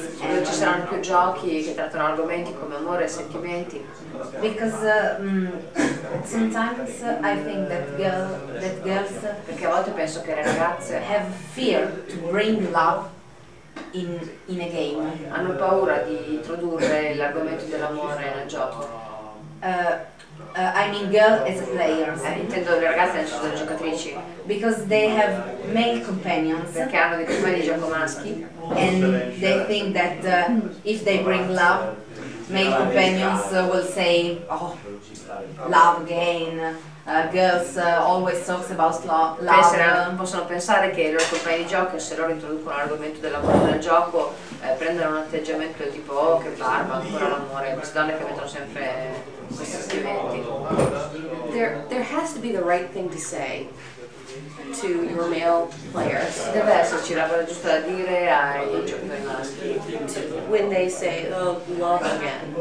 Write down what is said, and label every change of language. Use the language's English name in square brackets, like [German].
[Italian] E ci saranno più giochi che trattano argomenti come amore e sentimenti. [English] Because sometimes I think that girls [Italian] Perché a volte penso che le ragazze [English] have fear to bring love in a game. [Italian] hanno paura di introdurre l'argomento dell'amore nel gioco. [English] I mean girl as players. [Italian] Intendo le ragazze nel senso delle giocatrici, [English] Because they have male companions [Italian] perché hanno dei compagni di gioco maschi [English] and they think that if they bring love, male companions will say, oh, love again. Girls always talks about love. [Italian] possono pensare che i loro compagni di gioco, se loro introducono l'argomento dell'amore nel gioco, prendono un atteggiamento del tipo oh che barba, ancora l'amore, queste donne che mettono sempre questi scriventi. [English] There has to be the right thing to say to your male players [Italian] Deve esserci la cosa giusta da dire ai giocatori maschi [English] when they say, oh, love again.